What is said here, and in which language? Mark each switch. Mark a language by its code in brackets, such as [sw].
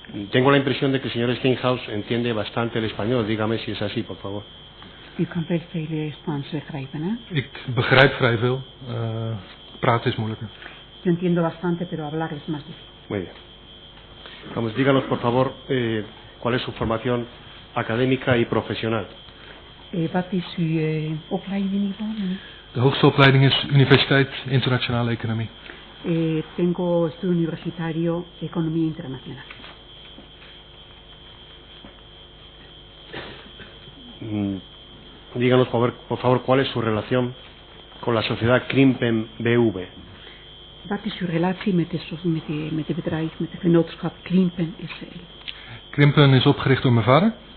[es] Tengo la impresión de que el señor Steenhuis entiende bastante el español. Dígame si es así, por favor. [nl] U kan best veel Spaans begrijpen, ¿eh? Ik begrijp vrij veel. Praten is moeilijker. [es] Yo entiendo bastante, pero hablar es más difícil. Muy bien. Vamos, díganos, por favor, cuál es su formación académica y profesional. [nl] Wat is uw opleidingsniveau? De hoogste opleiding is Universiteit Internationale Economie. [es] Tengo estudio universitario Economía Internacional. Díganos, por favor, cuál es su relación con la sociedad Krimpen BV. [nl] Wat is uw relatie met het bedrijf, met het genootschap Krimpen SL? Krimpen is opgericht door mijn vader.